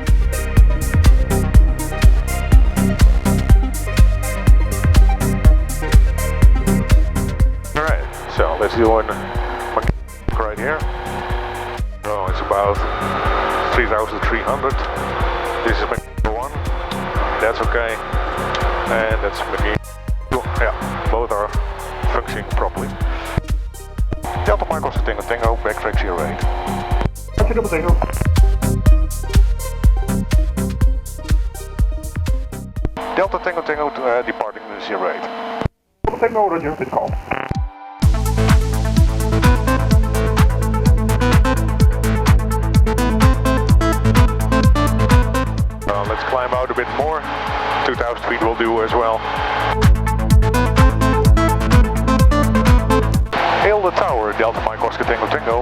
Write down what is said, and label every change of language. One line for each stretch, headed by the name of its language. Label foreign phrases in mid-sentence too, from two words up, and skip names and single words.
English: Alright, so let's do one right here. Oh, it's about 3,300. This is number 1. That's okay. And that's maybe, yeah, both are functioning properly. Delta Mike Oscar Tango Tango, backtrack 08. Tango Tango. Delta Tango Tango departing 08. Tango, roger, good call. Let's climb out a bit more. 2,000 feet will do as well. Eelde Tower, Delta Mike Oscar Tango Tango.